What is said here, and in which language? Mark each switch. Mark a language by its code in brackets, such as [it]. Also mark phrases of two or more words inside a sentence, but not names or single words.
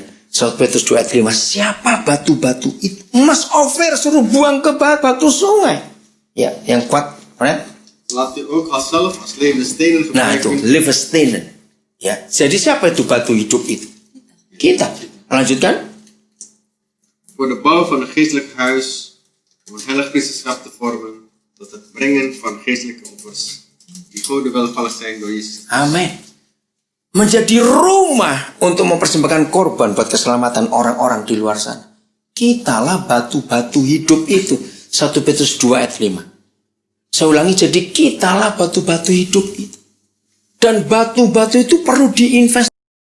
[id] 1 Petrus 2 ayat 5. Siapa batu-batu itu? Emas Ofir suruh buang ke batu sungai. Ya, yang kuat. Fred. Nah itu, levestenen. Ya, jadi siapa itu batu hidup itu? Kita. Lanjutkan. [nl] Voor de bouw van een geestelijk huis, om een heilig priesterschap te vormen, tot het brengen van geestelijke offers, die God welgevallig zijn door Jezus. [id] Amin. Menjadi rumah untuk mempersembahkan korban buat keselamatan orang-orang di luar sana. Kitalah batu-batu hidup itu. 1 Petrus 2 ayat 5. Saya ulangi, jadi kitalah batu-batu hidup itu. Dan batu-batu itu perlu diinvestasi.